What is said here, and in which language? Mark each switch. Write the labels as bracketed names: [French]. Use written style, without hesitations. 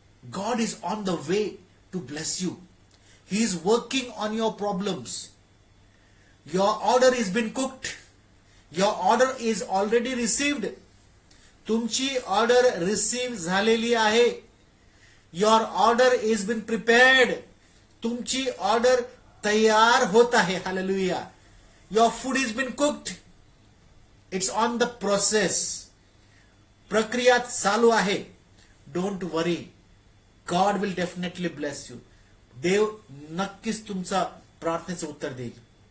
[English] God is on the way to bless you. He is working on your problems. Your order is been cooked. Your order is already received. [Marathi] तुमची order receive झालेली आहे. [English] Your order is been prepared. [Marathi] तुमची order तयार होत आहे. Hallelujah. [English] Your food is been cooked. It's on the process. [Marathi] प्रक्रिया चालू आहे. [English] Don't worry. God will definitely bless you. [Marathi] देव नक्कीच तुमचा प्रार्थनेचं उत्तर देईल.